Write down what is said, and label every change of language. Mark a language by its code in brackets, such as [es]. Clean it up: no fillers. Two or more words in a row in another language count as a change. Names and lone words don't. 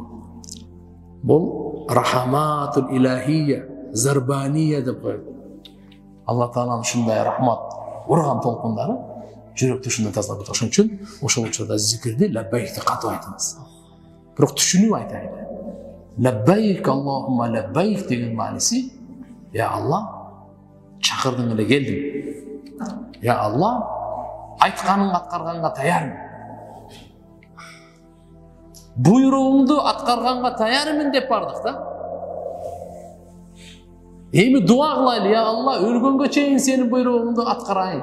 [ky] Бул [ar] الرحمة الإلهية, [ky] зарбания деп коет. Алла Тааланын ушундай рахмат урган толкундары жүрөктү ушундай тазалап кетет. Ошон үчүн ошол учурда зикирди лаббайкти катып айтыңыз. Бирок түшүнүп айтайлы. [ar] لبيك اللهم لبيك [ky] деген мааниси, я Алла, чакырдың эле келдим. Я Алла, айтканыңды аткарганга таярмын. Буйругуңду аткарганга таярмын деп бардык да. Эми дуа кылайлы, я Алла, өлгөнгө чейин сенин буйругуңду аткарайын.